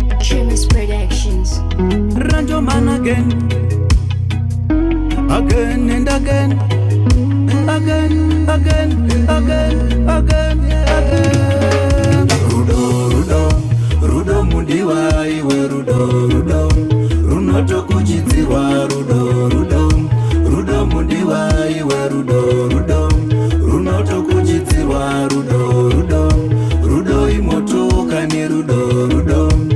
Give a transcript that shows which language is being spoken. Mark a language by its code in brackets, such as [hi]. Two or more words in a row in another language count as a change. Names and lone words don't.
[en] Trimmers Productions. Rancho man again. Again and again. Again, again, again, again, again. [sn] Rudo, Rudo, Rudo mudiwa iwe Rudo, Rudo. Runotokuchidziwa Rudo, Rudo. Rudo mudiwa iwe Rudo, Rudo. Runotokuchidziwa Rudo, Rudo. Rudo imotoka ni Rudo, Rudo.